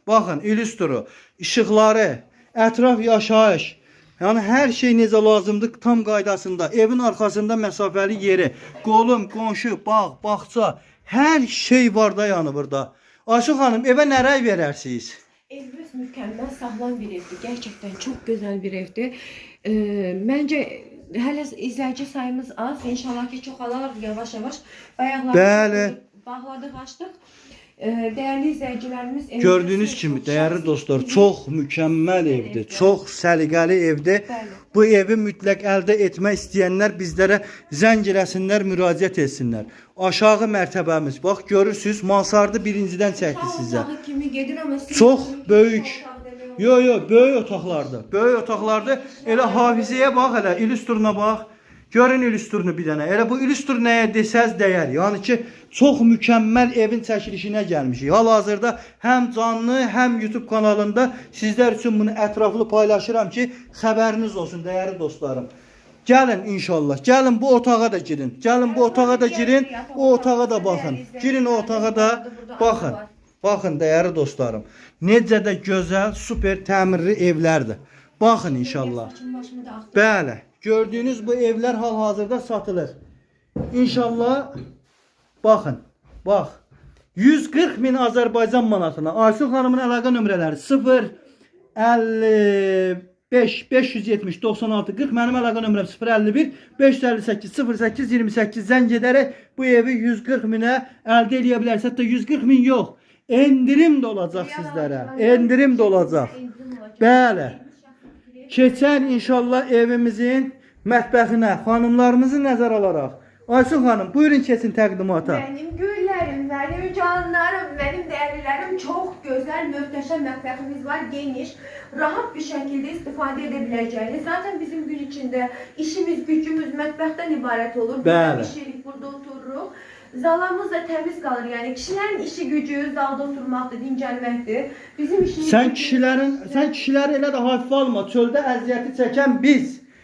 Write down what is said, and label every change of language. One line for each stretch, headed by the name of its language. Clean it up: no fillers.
Azerbaijani: Baxın, illüstru, işıqları, ətraf yaşayış. Yəni hər şey necə lazımdır tam qaydasında. Evin arxasında məsafəli yeri, qolum, qonşu, bağ, bağça, hər şey var da yəni burada. Aysun xanım, evə nə rəy verərsiniz?
Turkish: Evimiz mükemmel, sağlam bir evdir. Gerçekten çok güzel bir evdir.
Azerbaijani: Bence hələ izləyici sayımız az. İnşallah ki çoxalar yavaş yavaş. Bayaqlar bağladık, açtık.
Turkish: Değerli izleyicilerimiz,
Azerbaijani: gördüğünüz kimi dəyərli dostlar, çox mükəmməl evdir, çox səliqəli evdir. Bu evi mütləq əldə etmək istəyənlər bizlərə zəng eləsinlər, müraciət etsinlər. Aşağı mərtəbəmiz, bax görürsüz, mansardı birincidən çəkdi sizə. Çox böyük. Böyük otaqlardır. Böyük otaqlardır. Elə hafizəyə bax, elə illüstruna bax. Görün illüstrunu bir dənə. Elə bu illüstr nəyə desəz dəyər. Yəni ki, çox mükəmməl evin çəkilişinə gəlmişik. Hal-hazırda həm canlı, həm YouTube kanalında sizlər üçün bunu ətraflı paylaşıram ki, xəbəriniz olsun dəyərli dostlarım. Gəlin inşallah. Gəlin bu otağa da girin. Gəlin bu otağa da girin. O otağa da baxın. Girin o otağa da baxın. Baxın dəyərli dostlarım. Necə də gözəl, super təmirli evlərdir. Baxın inşallah. Bəli.
Turkish: Gördüğünüz bu evler hal-hazırda satılır. İnşallah bakın. Bak.
Azerbaijani: 140 min Azərbaycan manatına. Aysun xanımın əlaqə nömrələri 0 55 570 96 40. Mənim əlaqə nömrəm 051 558 08 28. Zəng edərək bu evi 140 minə əldə edə bilərsiniz. Hətta 140 min yox. Endirim də olacaq sizlərə. Endirim də olacaq. Bəli. Keçən inşallah evimizin mətbəxinə xanımlarımızı nəzər alaraq. Aysun xanım, buyurun keçin təqdimata.
Turkish: Benim güllerim, benim canlarım, benim değerlilerim, çok güzel, möhtəşəm mətbəximiz var, geniş, rahat bir şekilde istifade edebileceğiniz. Zaten bizim gün içinde işimiz, gücümüz mətbəxdən ibarət olur.
Azerbaijani: Bəli. Pişirik, burada otururuq. Zalamız da təmiz qalır. Yəni kişilərin işi gücü zalda oturmaqdır, dincəlməkdir. Bizim işimiz Sən kişiləri elə də hafifə alma. Çöldə əziyyəti çəkən biz.